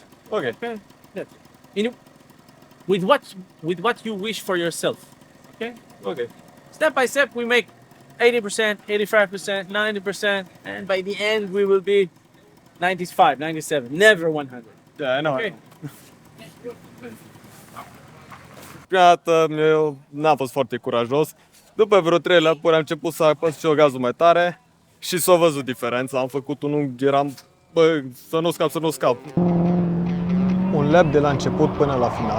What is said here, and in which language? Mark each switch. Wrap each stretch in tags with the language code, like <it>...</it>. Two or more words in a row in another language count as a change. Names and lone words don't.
<en>Okay. Okay. That's it. You know, with what you wish for yourself. Okay. Okay. Step by step, we make 80%, 85%, 90%, and by the end we will be 95, 97, never 100. Yeah, I know. Okay.</en> <ro>Prima dată eu n-am fost foarte curajos. După vreo 3 lăpuri am început să apăs și eu gazul mai tare și s-a văzut diferența. Am făcut un unghi, eram, bă, să nu scap. Un lap de la început până la final.</ro>